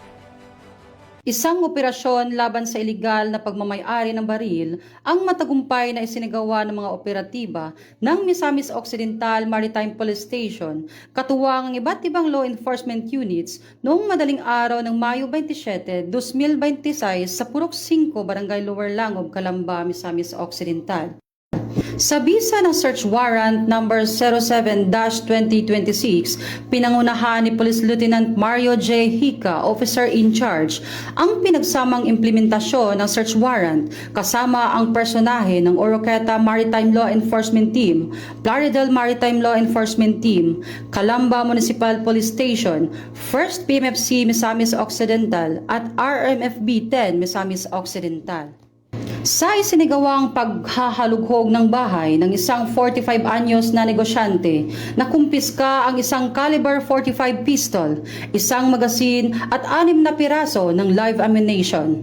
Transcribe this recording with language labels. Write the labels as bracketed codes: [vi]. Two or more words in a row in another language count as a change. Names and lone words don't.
[tl] Isang operasyon laban sa iligal na pagmamay-ari ng baril ang matagumpay na isinagawa ng mga operatiba ng Misamis Occidental Maritime Police Station, katuwang ang iba't ibang [en] law enforcement units [tl] noong madaling araw ng Mayo 27, 2026 sa Purok 5, Barangay Lower Langob, Calamba, Misamis Occidental. Sa bisa ng [en] search warrant number [tl] 07-2026, pinangunahan ni Police Lieutenant Mario J. Hica, [en] Officer in Charge, [tl] ang pinagsamang implementasyon ng [en] search warrant [tl] kasama ang personahe ng Oroqueta Maritime Law Enforcement Team, Plaridel Maritime Law Enforcement Team, Calamba Municipal Police Station, 1st PMFC Misamis Occidental at RMFB 10 Misamis Occidental. Sa isinigawang paghahalughog ng bahay ng isang 45 anyos na negosyante, nakumpiska ang isang [en] caliber 45 pistol, [tl] isang magasin at 6 na piraso ng [en] live ammunition.